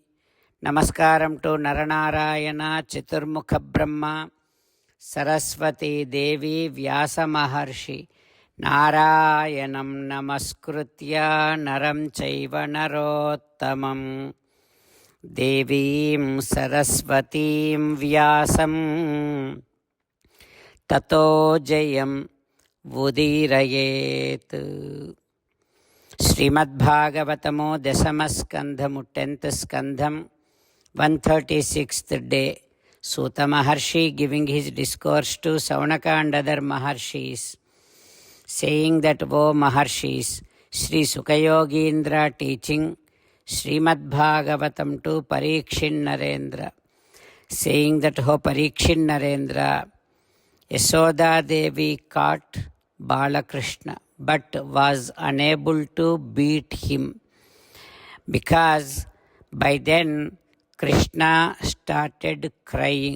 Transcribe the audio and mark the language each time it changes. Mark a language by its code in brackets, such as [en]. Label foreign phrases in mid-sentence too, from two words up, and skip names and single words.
[en] Namaskaram to Naranarayana, Chaturmukha Brahma, Saraswati Devi, Vyasa Maharshi, [sa] नारायणं नमस्कृत्य नरं चैव नरोत्तमं देवीं सरस्वतीं व्यासं ततो जयमुदीरयेत्. [en] Srimad Bhagavatamo Dasamaskandhamu 10th Skandham 136th day. Suta Maharshi giving his discourse to Saunaka and other Maharshis, saying that, O Maharshis, Sri Sukayogindra teaching Srimad Bhagavatam to Parikshin Narendra, saying that, O Parikshin Narendra, Yasoda Devi caught Balakrishna but was unable to beat him because By then, Krishna started crying.